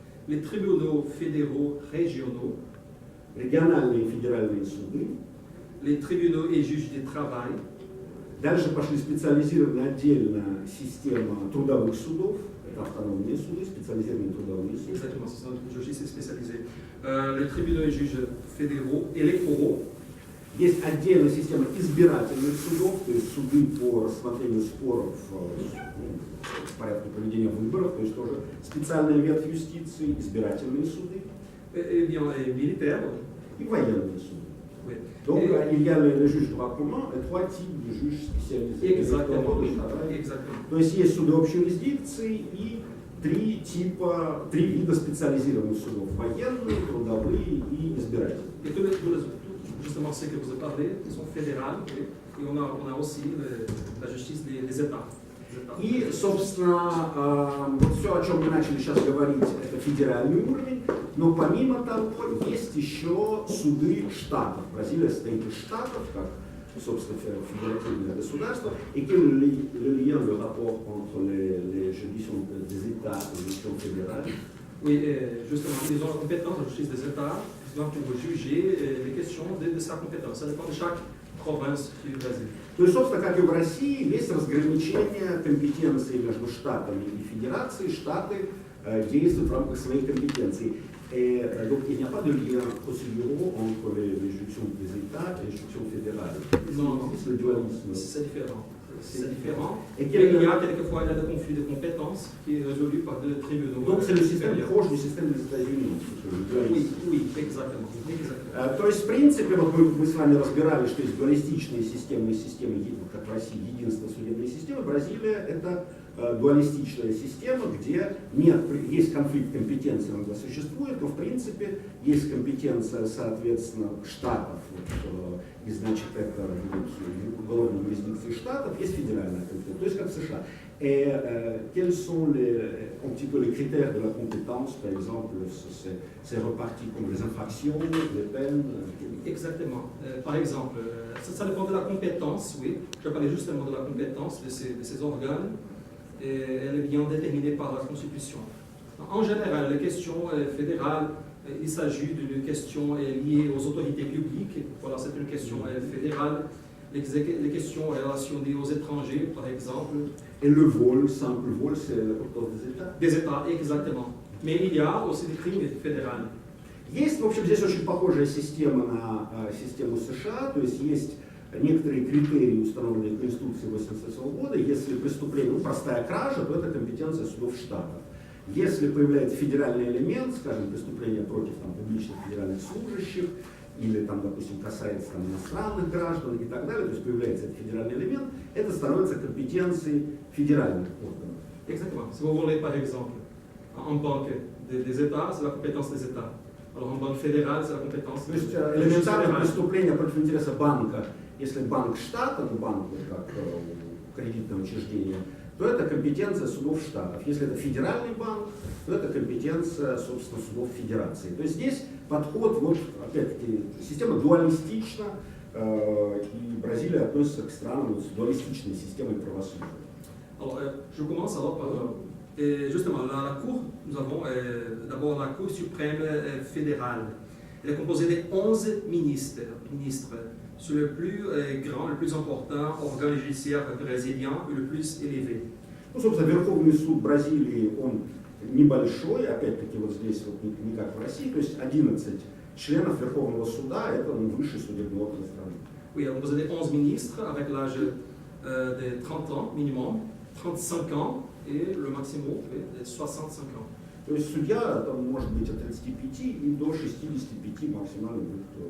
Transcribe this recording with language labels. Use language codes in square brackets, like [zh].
[fr] Les tribunaux fédéraux régionaux. [ru] Региональные и федеральные суды. [fr] Les tribunaux et juges du travail. [ru] Дальше пошли специализированная отдельная система трудовых судов. Это автономные суды, специализированные трудовые суды. [fr] Exactement, c'est ça, la justice spécialisée. Les tribunaux et juges fédéraux, électoraux. [ru] Есть отдельная система избирательных судов, то есть суды по рассмотрению споров в порядке проведения выборов, то есть тоже специальная ветвь юстиции, избирательные суды. [fr] Eh bien, les militaires. [ru] И военные суды. [fr] Oui. Donc, il y a le juge droit commun et trois types de juges [ru] специализированных. [fr] Exactement. [ru] То есть есть суды общей юрисдикции и три вида специализированных судов: военные, трудовые и избирательные. [fr] Et tous justement ceux que vous avez parlé, qui sont fédérales, et on a aussi la justice des États. [ru] И, собственно, вот все, о чем мы начали сейчас говорить, это федеральный уровень, но помимо того есть еще суды штатов. Бразилия состоит из штатов, как собственно, федеративное государство, [fr] et quel est le lien, le rapport entre les juridictions des États et les juridictions fédérales? Oui, justement, ils ont la compétence, la justice des États, pour juger les questions de sa compétence. Ça dépend de chaque province du Brésil. То есть, собственно, как и в России, есть разграничение компетенций между штатами и федерацией. Штаты действуют в рамках своей компетенции. Et donc, il n'y a pas de lien procéduraux entre les juridictions des États et les juridictions fédérales. Non, c'est le dualisme. C'est différent. C'est différent. Et il y a quelquefois un conflit de compétences qui est résolu par des tribunaux. Donc, c'est le système proche du système des États-Unis. Oui, exactement. [ru] То есть, в принципе, вот мы с вами разбирали, что есть дуалистичные системы и системы, как в России, единственная судебная система. Бразилия – это дуалистичная система, где нет, есть конфликт компетенций, иногда существует, но в принципе есть компетенция, соответственно, штатов, вот, и значит это уголовной юрисдикции штатов, есть федеральная компетенция, то есть как в США. [fr] Et quels sont un petit peu les critères de la compétence, par exemple, c'est reparti comme les infractions, les peines? Exactement. Par exemple, ça dépend de la compétence, oui. Je parlais justement de la compétence de ces organes. Et elle est bien déterminée par la Constitution. En général, les questions fédérales, il s'agit d'une question liée aux autorités publiques. Voilà, c'est une question fédérale. Les questions relationnées aux étrangers, par exemple. Et le vol, simple vol, c'est la compétence des États? Des États, exactement. Mais il y a aussi des crimes fédéraux. [ru] Есть, в общем, здесь очень похожая система на систему США, то есть есть некоторые критерии, установленные Конституцией 1988 года. Если преступление, простая кража, то это компетенция судов штатов. Если появляется федеральный элемент, скажем, преступление против публичных федеральных служащих, или, допустим, касается иностранных граждан и так далее, то есть появляется этот федеральный элемент, это становится компетенцией федеральных органов. [fr] Exactement. Si vous voulez, par exemple, en banque des États, c'est la compétence des États. Alors en banque fédérale, c'est la compétence. [ru] То есть элементарное преступление против интереса банка, если банк штата, банк как кредитное учреждение, то это компетенция судов штатов. Если это федеральный банк, то это компетенция, собственно, судов федерации. То есть здесь подход, вот опять-таки, система дуалистична, и Бразилия относится к странам с дуалистичной системой правосудия. [fr] Alors, je commence alors par justement la Cour. Nous avons d'abord la Cour suprême fédérale. Elle est composée de 11 ministres. C'est le plus grand, le plus important organe judiciaire brésilien et le plus élevé. [ru] Ну, собственно, Верховный суд Бразилии, он небольшой, опять-таки вот здесь вот не как в России, то есть 11 членов Верховного суда, это высший судебный орган страны. [fr] Oui, elle est composée de 11 ministres avec l'âge de 30 ans minimum, 35 ans et le maximum de 65 ans. [ru] То есть судья там может быть от 35 и до 65 максимально.